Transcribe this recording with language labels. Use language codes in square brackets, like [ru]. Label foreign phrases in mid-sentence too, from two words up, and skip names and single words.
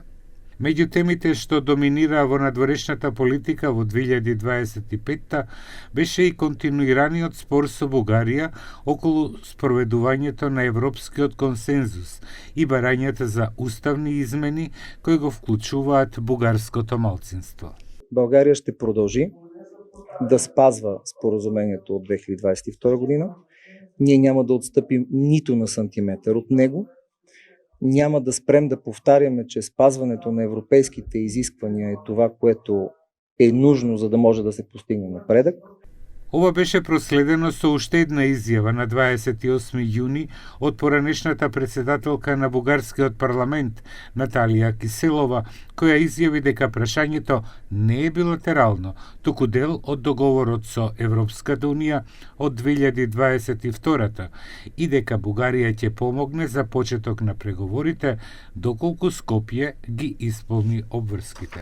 [mk] Меѓу темите што доминираа во надворешната политика во 2025 беше и континуираниот спор со Бугарија околу спроведувањето на европскиот консензус и барањата за уставни измени кои го вклучуваат бугарското малцинство. [bg] Българија ще продолжи да спазва споразумението од 2022 година. Ние няма да отстъпим нито на сантиметър от него. Няма да спрем да повтаряме, че спазването на европейските изисквания е това, което е нужно, за да може да се постигне напредък. [mk] Ова беше проследено со уште една изјава на 28 јуни од поранешната председателка на бугарскиот парламент Наталија Киселова, која изјави дека прашањето не е билатерално, туку дел од договорот со Европската Унија од 2022 и дека Бугарија ќе помогне за почеток на преговорите доколку Скопје ги исполни обврските.